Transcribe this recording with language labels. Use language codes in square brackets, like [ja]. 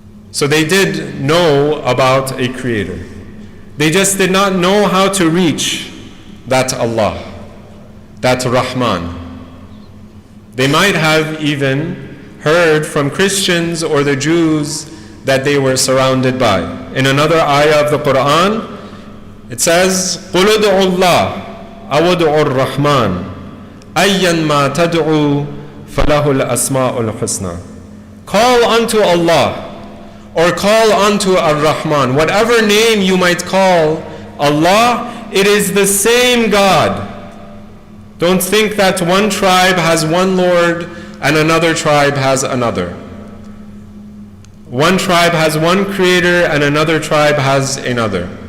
[en] So they did know about a creator. They just did not know how to reach that Allah, that Rahman. They might have even heard from Christians or the Jews that they were surrounded by. In another ayah of the Quran, it says, [ar] قُلُ ادْعُوا اللَّهَ أَوْ ادْعُوا الرَّحْمَنَ أَيًّا مَا تَدْعُوا فَلَهُ الْأَسْمَاءُ الْحُسْنَى. [en] Call unto Allah, or call unto Ar-Rahman. Whatever name you might call Allah, it is the same God. Don't think that one tribe has one Lord and another tribe has another. One tribe has one creator and another tribe has another.